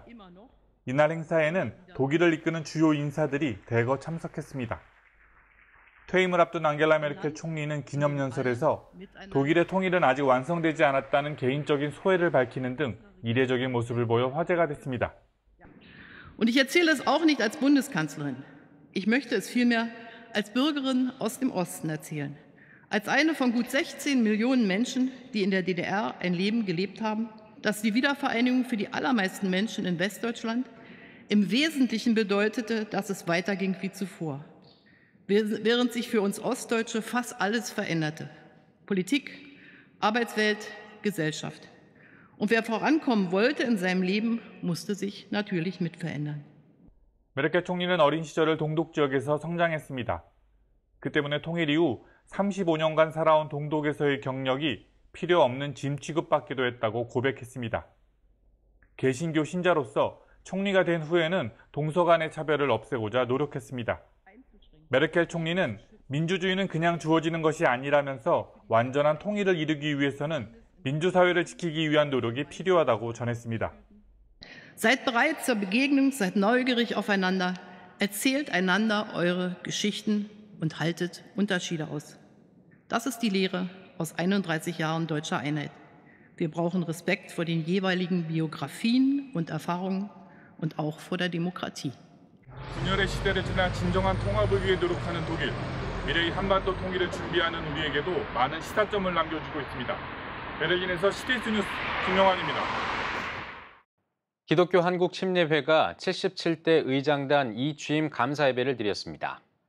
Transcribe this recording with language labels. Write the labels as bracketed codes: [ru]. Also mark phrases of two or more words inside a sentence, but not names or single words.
[ko] 이날 행사에는 독일을 이끄는 주요 인사들이 대거 참석했습니다. 퇴임을 앞둔 앙겔라 메르켈 총리는 기념연설에서 독일의 통일은 아직 완성되지 않았다는 개인적인 소회를 밝히는 등 이례적인 모습을 보여 화제가 됐습니다. [de] Und ich erzähle es auch nicht als Bundeskanzlerin. Ich möchte es vielmehr als Bürgerin aus dem Osten erzählen. Als eine von gut 16 Millionen Menschen, die in der DDR ein Leben gelebt haben, das die Wiedervereinigung für die allermeisten Menschen in Westdeutschland im Wesentlichen bedeutete, dass es weiterging wie zuvor. Während sich für uns Ostdeutsche fast alles veränderte. Politik, Arbeitswelt, Gesellschaft. Und wer vorankommen wollte in seinem Leben, musste sich natürlich mit verändern. [ko] 메르켈 총리는 어린 시절을 동독 지역에서 성장했습니다. 그 때문에 통일 이후 35년간 살아온 동독에서의 경력이 필요 없는 짐 취급받기도 했다고 고백했습니다. 개신교 신자로서 총리가 된 후에는 동서 간의 차별을 없애고자 노력했습니다. 메르켈 총리는 민주주의는 그냥 주어지는 것이 아니라면서 완전한 통일을 이루기 위해서는 민주사회를 지키기 위한 노력이 필요하다고 전했습니다. [de] Seid bereit zur Begegnung, seid neugierig aufeinander, erzählt einander eure Geschichten und haltet Unterschiede aus. Das ist die Lehre aus 31 Jahren deutscher Einheit. Wir brauchen Respekt vor den jeweiligen Biografien und Erfahrungen und auch vor der Demokratie. [ko] 분열의 시대를 지나 진정한 통합을 위해 노력하는 독일. 미래의 한반도 통일을 준비하는 우리에게도 많은 시사점을 남겨주고 있습니다. 베를린에서 CTS 뉴스 김영환입니다. 기독교 한국침례회가 77대 의장단 이취임 감사 예배를 드렸습니다.